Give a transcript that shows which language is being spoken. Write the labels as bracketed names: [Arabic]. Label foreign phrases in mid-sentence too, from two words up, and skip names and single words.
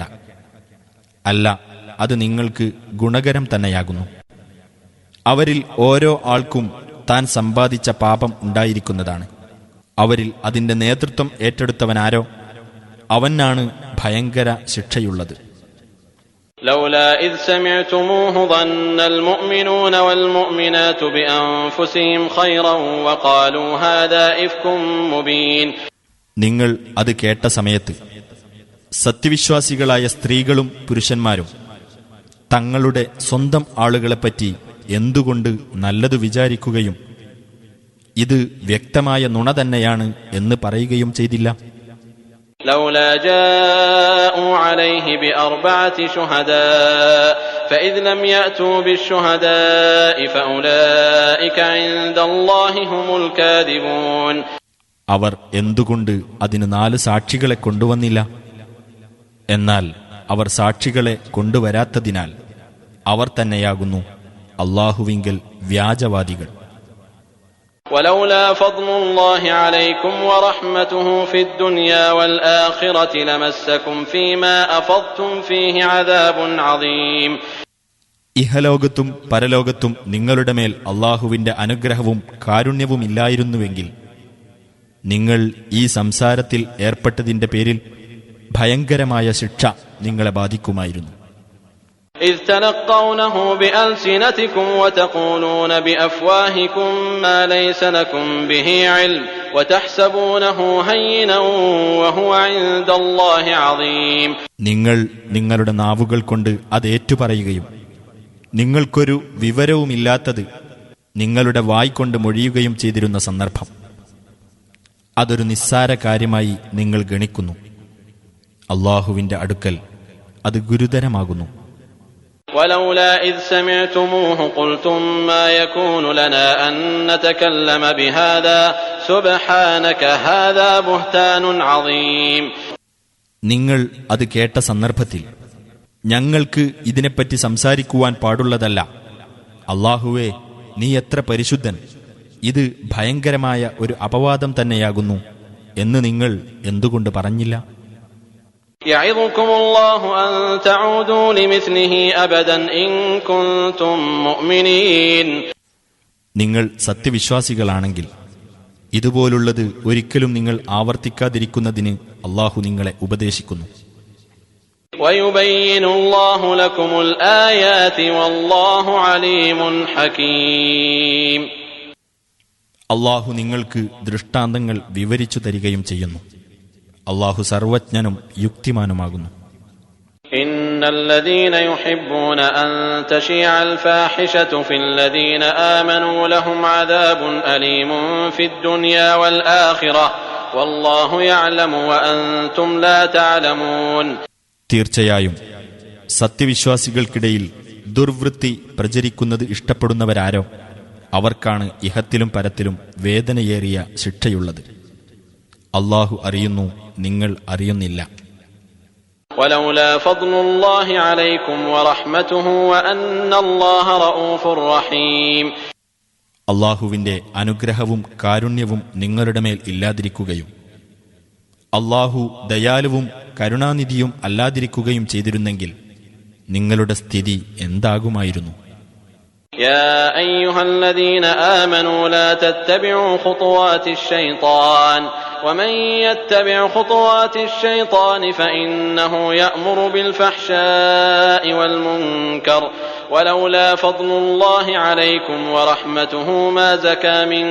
[Malayalam] അല്ല, അത് നിങ്ങൾക്ക് ഗുണകരം തന്നെയാകുന്നു. അവരിൽ ഓരോ ആൾക്കും താൻ സമ്പാദിച്ച പാപം ഉണ്ടായിരിക്കുന്നതാണ്. അവരിൽ അതിന്റെ നേതൃത്വം ഏറ്റെടുത്തവനാരോ അവനാണ് ഭയങ്കര ശിക്ഷയുള്ളത്. [Arabic] لولا إذ سمعتموه ظن المؤمنون والمؤمنات بأنفسهم خيرا وقالوا هذا إفك مبين. [Malayalam] നിങ്ങൾ അത് കേട്ട സമയത്ത് സത്യവിശ്വാസികളായ സ്ത്രീകളും പുരുഷന്മാരും തങ്ങളുടെ സ്വന്തം ആളുകളെപ്പറ്റി എന്തുകൊണ്ട് നല്ലത് വിചാരിക്കുകയും ഇത് വ്യക്തമായ നുണ തന്നെയാണ് എന്ന് പറയുകയും ചെയ്തില്ല. [Arabic] لولا جاءوا عليه بأربعة شهداء فإذ لم يأتوا بالشهداء فأولئك عند الله هم الكاذبون. [Malayalam] അവർ എന്തുകൊണ്ട് അതിന് 4 സാക്ഷികളെ കൊണ്ടുവന്നില്ല? എന്നാൽ അവർ സാക്ഷികളെ കൊണ്ടുവരാത്തതിനാൽ അവർ തന്നെയാകുന്നു അല്ലാഹുവിങ്കൽ വ്യാജവാദികൾ. [Arabic] ولولا فضل الله عليكم ورحمته في الدنيا والآخرة لمسكم فيما أفضتم فيه عذاب عظيم. [Malayalam] ഇഹലോകത്തും പരലോകത്തും നിങ്ങളുടെ മേൽ അല്ലാഹുവിന്റെ അനുഗ്രഹവും കാരുണ്യവും ഇല്ലായിരുന്നുവെങ്കിൽ നിങ്ങൾ ഈ സംസാരത്തിൽ ഏർപ്പെട്ടതിന്റെ പേരിൽ ഭയങ്കരമായ ശിക്ഷ നിങ്ങളെ ബാധിക്കുമായിരുന്നു. [Arabic] إذ تلقونه بألسنتكم وتقولون بأفواهكم ما ليس لكم به علم وتحسبونه هينا وهو عند الله عظيم. [Malayalam] നിങ്ങൾ നിങ്ങളുടെ നാവുകൾ കൊണ്ട് അത് ഏറ്റുപറയുകയും നിങ്ങൾക്കൊരു വിവരവുമില്ലാത്തത് നിങ്ങളുടെ വായ്കൊണ്ട് മൊഴിയുകയും ചെയ്തിരുന്ന സന്ദർഭം അതൊരു നിസ്സാര കാര്യമായി നിങ്ങൾ ഗണിക്കുന്നു. അല്ലാഹുവിന്റെ അടുക്കൽ അത് ഗുരുതരമാകുന്നു. [Arabic] ولولا إذ سمعتموه قلتم ما يكون لنا أن نتكلم بهذا سبحانك هذا بهتان عظيم. [Malayalam] നിങ്ങൾ അത് കേട്ട സന്ദർഭത്തിൽ ഞങ്ങൾക്ക് ഇതിനെപ്പറ്റി സംസാരിക്കുവാൻ പാടുള്ളതല്ല. അല്ലാഹുവേ, നീ എത്ര പരിശുദ്ധൻ, ഇത് ഭയങ്കരമായ ഒരു അപവാദം തന്നെയാകുന്നു എന്ന് നിങ്ങൾ എന്തുകൊണ്ട് പറഞ്ഞില്ല? [Arabic] يعظكم الله أن تعودوا لمثله أبدا إن كنتم مؤمنين. [Malayalam] നിങ്ങൾ സത്യവിശ്വാസികളാണെങ്കിൽ ഇതുപോലുള്ളത് ഒരിക്കലും നിങ്ങൾ ആവർത്തിക്കാതിരിക്കുന്നതിന് അല്ലാഹു നിങ്ങളെ ഉപദേശിക്കുന്നു. [Arabic] ويبين الله لكم الآيات والله عليم حكيم. [Malayalam] അല്ലാഹു നിങ്ങൾക്ക് ദൃഷ്ടാന്തങ്ങൾ വിവരിച്ചു തരികയും ചെയ്യുന്നു. അല്ലാഹു സർവജ്ഞനും യുക്തിമാനുമാകുന്നു. [Arabic] إن الذين يحبون أن تشيع الفاحشة في الذين آمنوا لهم عذاب أليم في الدنيا والآخرة والله يعلم وأنتم لا تعلمون. [Malayalam] തീർച്ചയായും സത്യവിശ്വാസികൾക്കിടയിൽ ദുർവൃത്തി പ്രചരിക്കുന്നത് ഇഷ്ടപ്പെടുന്നവരാരോ അവർക്കാണ് ഇഹത്തിലും പരത്തിലും വേദനയേറിയ ശിക്ഷയുള്ളത്. അല്ലാഹു അറിയുന്നു, നിങ്ങൾ അറിയുന്നില്ല. [Arabic] ولولا فضل الله عليكم ورحمته وأن الله رؤوف رحيم. [Malayalam] അല്ലാഹുവിന്റെ അനുഗ്രഹവും കാരുണ്യവും നിങ്ങളുടെ മേൽ ഇല്ലാതിരിക്കുകയും അല്ലാഹു ദയാലുവും കരുണാനിധിയും അല്ലാതിരിക്കുകയും ചെയ്തിരുന്നെങ്കിൽ നിങ്ങളുടെ സ്ഥിതി എന്താകുമായിരുന്നു? [Arabic] يا أيها الذين آمنوا لا تتبعوا خطوات الشيطان ومن يتبع خطوات الشيطان فإنه يأمر بالفحشاء والمنكر ولولا فضل الله عليكم ورحمته ما زكى